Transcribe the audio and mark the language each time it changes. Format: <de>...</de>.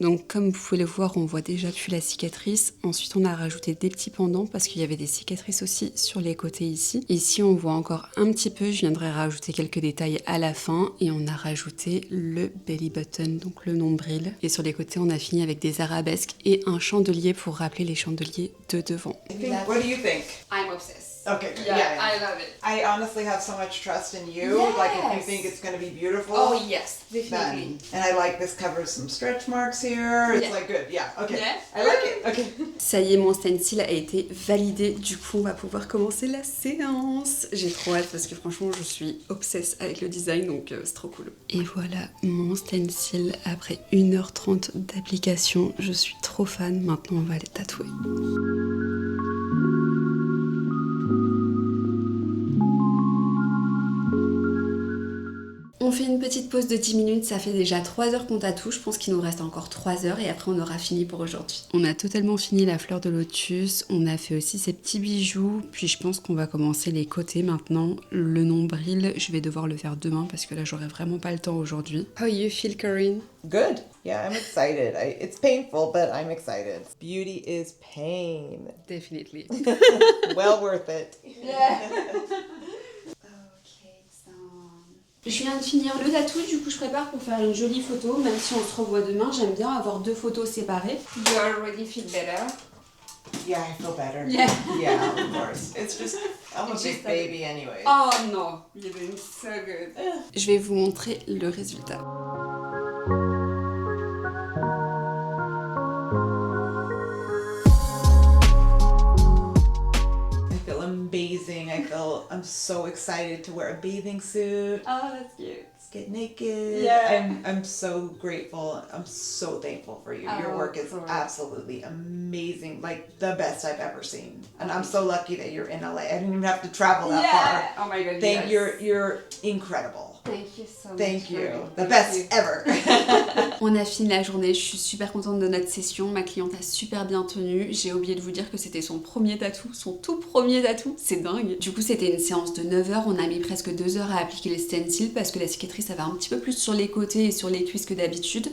<fr>Donc comme vous pouvez le voir, on voit déjà plus la cicatrice. Ensuite, on a rajouté des petits pendants parce qu'il y avait des cicatrices aussi sur les côtés ici. Ici, on voit encore un petit peu. Je viendrai rajouter quelques détails à la fin. Et on a rajouté le belly button, donc le nombril. Et sur les côtés, on a fini avec des arabesques et un chandelier pour rappeler les chandeliers de devant.</fr> <en>What do you think? I'm obsessed. Okay, good. Yeah, I love it. I honestly have so much trust in you. Like if you think it's gonna be beautiful. Oh yes, definitely. And I like this covers some stretch marks here. It's like good. Yeah. Okay. Yeah. I like it. Okay.</en> <fr>Ça y est, mon stencil a été validé. Du coup, on va pouvoir commencer la séance. J'ai trop hâte parce que franchement, je suis obsesse avec le design, donc c'est trop cool. Et voilà mon stencil après 1h30 d'application. Je suis trop fan. Maintenant, on va les tatouer. On fait une petite pause de 10 minutes, ça fait déjà 3 heures qu'on tatoue, je pense qu'il nous reste encore 3 heures et après on aura fini pour aujourd'hui. On a totalement fini la fleur de lotus, on a fait aussi ces petits bijoux, puis je pense qu'on va commencer les côtés maintenant. Le nombril, je vais devoir le faire demain parce que là j'aurai vraiment pas le temps aujourd'hui.</fr> <en>How you feel, Corinne? Good. Yeah, I'm excited. It's painful, but I'm excited. Beauty is pain. Definitely. Well worth it. Yeah.</en> <fr>Je viens de finir le tatou, du coup je prépare pour faire une jolie photo, même si on se revoit demain, j'aime bien avoir 2 photos séparées.</fr> <en>You already feel better? Yeah, I feel better. Yeah. Yeah, of course. It's just I'm a It's big just baby anyway. Oh no, you're doing so good.</en> <fr>Je vais vous montrer le résultat.</fr> <en>Amazing. I'm so excited to wear a bathing suit. Oh, that's cute. Get naked. Yeah. I'm so grateful. I'm so thankful for you. Your work is absolutely amazing. Like the best I've ever seen. And I'm so lucky that you're in LA. I didn't even have to travel that far. Oh my god. Thank you're incredible. Thank you so much. Thank you. The best ever.</en> <fr>On a fini la journée, je suis super contente de notre session, ma cliente a super bien tenu, j'ai oublié de vous dire que c'était son premier tatou, son tout premier tatou, c'est dingue. Du coup c'était une séance de 9 heures, on a mis presque 2 heures à appliquer les stencils parce que la cicatrice avait un petit peu plus sur les côtés et sur les cuisses que d'habitude.</fr>